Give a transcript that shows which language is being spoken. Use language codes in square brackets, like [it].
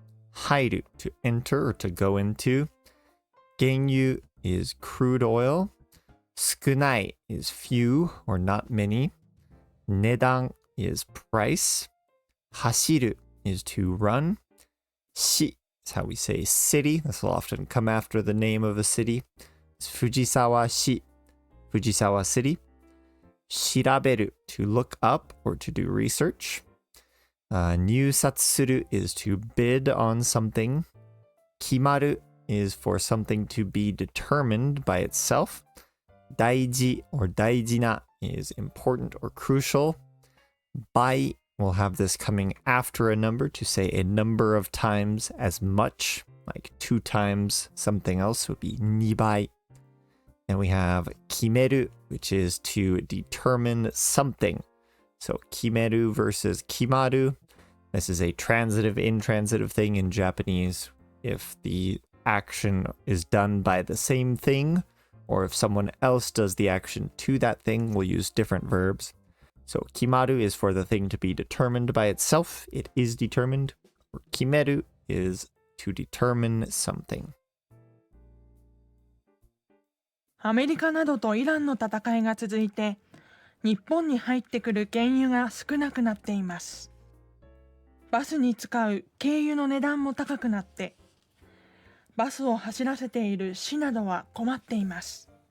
[en] 入る, to enter or to go into. 原油 is crude oil. 少ない is few or not many. 値段 is price. 走る is to run. 市 is how we say city. This will often come after the name of a city. It's 藤沢市, 藤沢 city. 調べる to look up or to do research. 入札する is to bid on something. 決まる is for something to be determined by itself. 大事 or 大事な is important or crucial. 倍 we'll have this coming after a number to say a number of times as much, like 2 times something else would be 2倍. And we have 決める, which is to determine something. So 決める versus 決まる. This is a transitive, intransitive thing in Japanese. If the action is done by the same thing, or if someone else does the action to that thing, we'll use different verbs. So 決まる is for the thing to be determined by itself. It is determined. Or 決める is to determine something. [ja] アメリカなどとイランの戦いが続いて、日本に入ってくる原油が少なくなっています。バスに使う軽油の値段も高くなって、バスを走らせている市などは困っています。